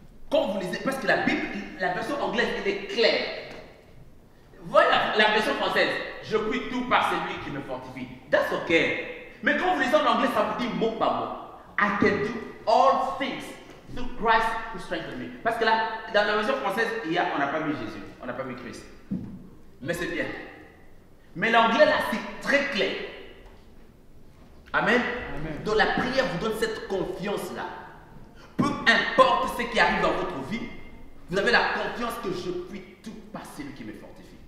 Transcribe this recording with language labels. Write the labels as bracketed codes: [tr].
[fr] Quand vous lisez, parce que la Bible, la version anglaise, elle est claire. Voilà la version française. Je prie tout par celui qui me fortifie. [en] That's okay. [fr] Mais quand vous lisez en anglais, ça vous dit mot par mot. [en] I can do all things through Christ who strengthens me. [fr] Parce que là, dans la version française, on n'a pas mis Jésus, on n'a pas mis Christ. Mais c'est bien. Mais l'anglais là, c'est très clair. Amen. Amen. Donc la prière vous donne cette confiance-là. Peu importe ce qui arrive dans votre vie, vous avez la confiance que je puis tout par celui qui me fortifie.